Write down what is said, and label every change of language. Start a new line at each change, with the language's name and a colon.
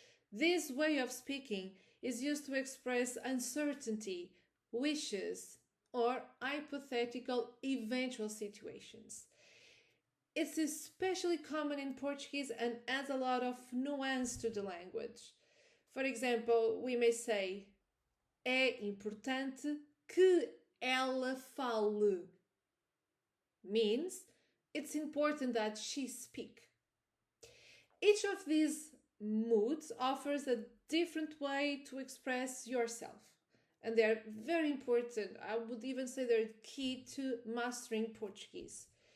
English: This way of speaking is used to express uncertainty, wishes, or hypothetical eventual situations. It's especially common in Portuguese and adds a lot of nuance to the language. For example, we may say,
Portuguese: é importante que ela fale.
English: Means, it's important that she speak. Each of these moods offers a different way to express yourself. And they're very important. I would even say they're key to mastering Portuguese.